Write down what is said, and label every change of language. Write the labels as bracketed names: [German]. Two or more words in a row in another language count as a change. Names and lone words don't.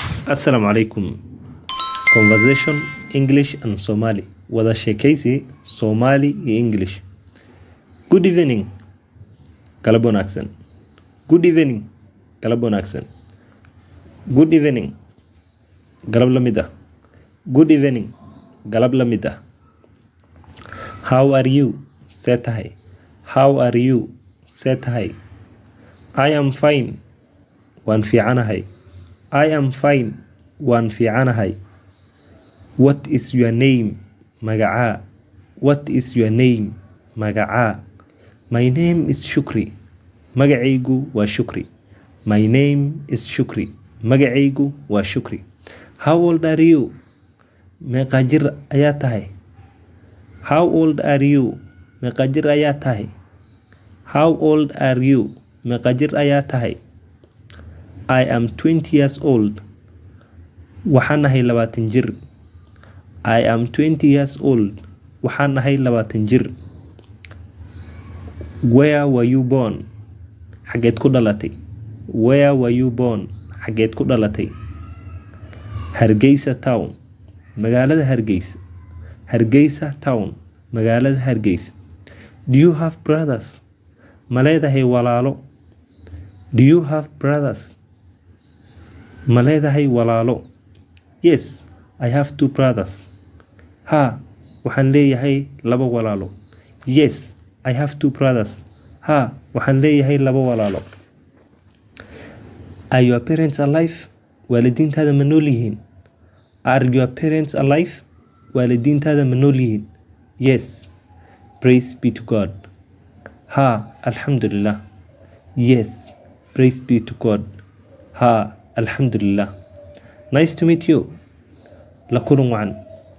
[Arabic] السلام عليكم. [English] Conversation English and Somali. [Somali] Wadashekeysi Somali iyo English. [English] Good evening. [Somali] Galab wanaagsan. [English] Good evening. [Somali] Galab wanaagsan. [English] Good evening. [Somali] Galab la mid ah. [English] Good evening. [Somali] Galab la mid ah. [English] How are you? [Somali] See tahay. [English] How are you? [Somali] See tahay. [English] I am fine. [Somali] Waan fiicanahay. [English] I am fine. [Somali] Waan fiicanahay. [English] What is your name? Magacaa. What is your name? Magacaa. My name is Shukri. [Somali] Magacaygu waa Shukri. [English] My name is Shukri. [Somali] Magacaygu waa Shukri. [English] How old are you? [Somali] Meeqa jir ayaa tahay? [English] How old are you? [Somali] Meeqa jir ayaa tahay? [English] How old are you? [Somali] Meeqa jir ayaa tahay? [English] I am 20 years old. [Somali] Waxaan ahay 20 jir. [English] I am 20 years old. [Somali] Waxaan ahay 20 jir. [English] Where were you born? [Somali] Xageed ku dhalatay? [English] Where were you born? [Somali] Xageed ku dhalatay? Hargeysa town. Magaalada Hargeysa. Hargeysa town. Magaalada Hargeysa. [English] Do you have brothers? [Somali] Ma leedahay walaalo? [English] Do you have brothers? [Somali] Ma leedahay walaalo? [English] Yes, I have 2 brothers. [Somali] Ha, waxaan leeyahay 2 walaalo. [English] Yes, I have 2 brothers. [Somali] Ha, waxaan leeyahay 2 walaalo. [English] Are your parents alive? [Somali] Waalidiintaada ma nool yihiin? [English] Are your parents alive? [Somali] Waalidiintaada ma nool yihiin? [English] Yes, praise be to God. [Somali] Ha, alxamdulillah. [English] Yes, praise be to God. [Somali] Ha, alxamdulillah. [English] Nice to meet you. [Somali] La kulan wacan.